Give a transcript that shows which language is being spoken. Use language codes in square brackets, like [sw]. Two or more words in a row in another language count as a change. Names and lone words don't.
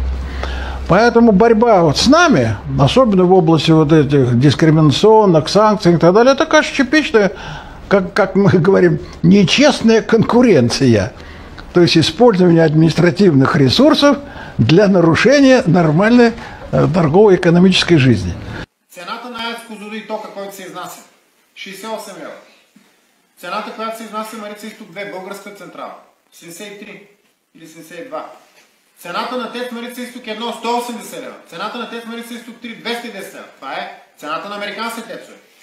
[ru] Поэтому борьба вот с нами, особенно в области вот этих дискриминационных санкций и так далее, это, конечно, типичная, как мы говорим, нечестная конкуренция. То есть использование административных ресурсов для нарушения нормальной торгово-экономической жизни. [bg] Цената на АЕЦ Козлодуй тока, който се изнася, 68 лева. Цената, която се изнася Марица Изток 2, българска централа, 73 или 72. Цената на ТЕЦ Марица Изток 1, 180 лева. Цената на ТЕЦ Марица Изток 3, 210 лева. Това е цената на американски тецове.